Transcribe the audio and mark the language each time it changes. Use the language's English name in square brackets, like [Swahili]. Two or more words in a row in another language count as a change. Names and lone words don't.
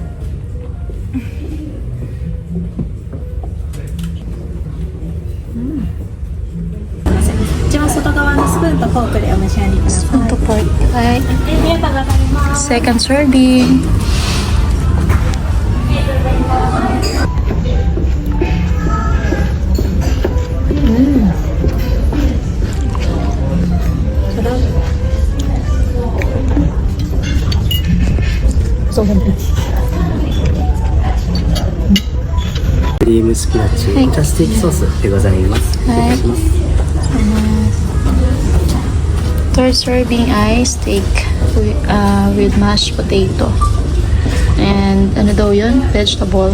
[Japanese] 一番外側のスプーンとフォークでお召し上がりください。 [Filipino] Ito po. Hi. [English] Second serving. [Filipino] Sarap. So, [Japanese] クリームスピナッチ、はいジャスティックソースでございます。お願いします。 [English] Third serving ay steak with mashed potato. [Filipino] And ano daw yun? Vegetable.